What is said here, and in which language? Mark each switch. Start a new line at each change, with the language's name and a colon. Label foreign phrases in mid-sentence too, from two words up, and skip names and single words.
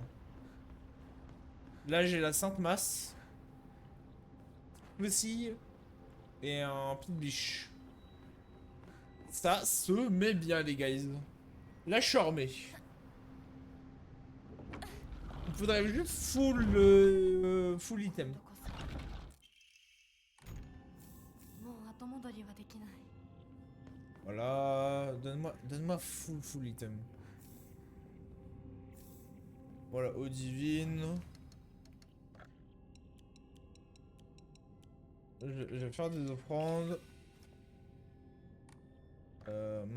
French: Là, j'ai la sainte masse. Aussi. Et un pit biche. Ça se met bien, les guys. Là, je suis armé. Il faudrait juste
English: full item.
Japanese: もう後戻りはできない。
French: Voilà, donne-moi
English: full item.
French: Voilà, eau divine. Je vais faire des offrandes.